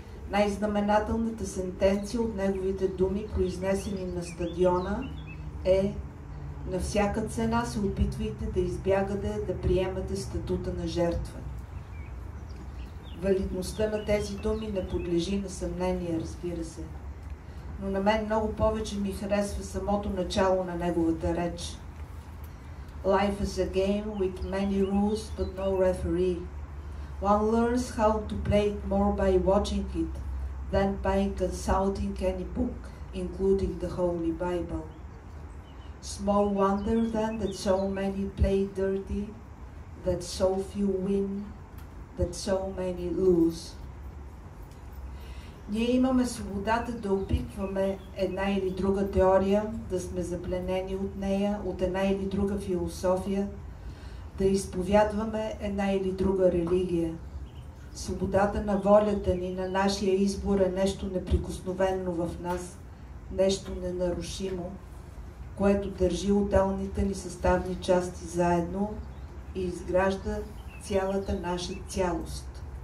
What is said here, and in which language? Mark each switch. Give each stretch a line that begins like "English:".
Bulgarian: Най-знаменателната сентенция от неговите думи, произнесени на стадиона, е: на всяка цена се опитвайте да избягате да приемате статута на жертва. Валидността на тези думи не подлежи на съмнение, разбира се. Но на мен много повече ми харесва самото начало на неговата реч.
English: Life is a game with many rules but no referee. One learns how to play it more by watching it than by consulting any book, including the Holy Bible. Small wonder then that so many play dirty, that so few win, that so many lose.
Bulgarian: Ние имаме свободата да опитваме една или друга теория, да сме запленени от нея, от една или друга философия, да изповядваме една или друга религия. Свободата на волята ни, на нашия избор е нещо неприкосновено в нас, нещо ненарушимо, което държи отделните ни съставни части заедно и изгражда цялата наша цялост.